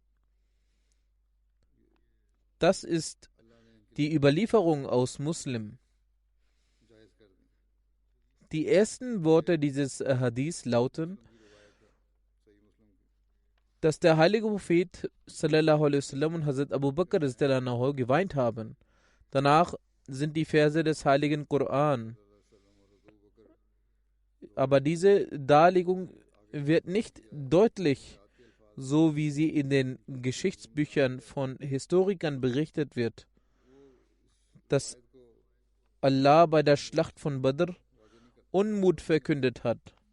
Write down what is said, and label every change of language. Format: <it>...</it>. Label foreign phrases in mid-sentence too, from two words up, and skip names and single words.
<de>Das ist die Überlieferung aus Muslim. Die ersten Worte dieses Hadith lauten, dass der heilige Prophet</de> <ar>صلى الله عليه وسلم</ar> <de>und Hazrat Abu Bakr geweint haben. Danach sind die Verse des heiligen Koran. Aber diese Darlegung wird nicht deutlich, so wie sie in den Geschichtsbüchern von Historikern berichtet wird, dass Allah bei der Schlacht von Badr Unmut verkündet hat.</de>